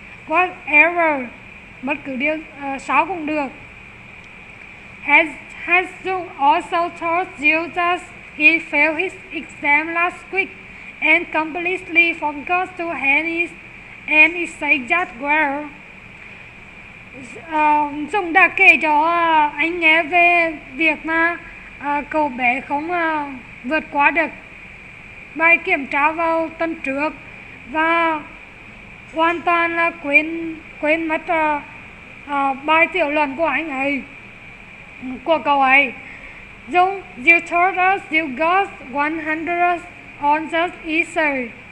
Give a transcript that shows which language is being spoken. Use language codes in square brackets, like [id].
[en] Whatever, [vi] bất cứ điều sao cũng được. [en] Has Dung also told you that he failed his exam last week and completely forgot to hand an exact well? [vi] Dung đã kể cho anh nghe về việc mà cậu bé không vượt qua được bài kiểm tra vào tuần trước và hoàn toàn là quên mất bài tiểu luận của anh ấy, của cậu ấy. [en] Dung, you told us you got 100 on that essay.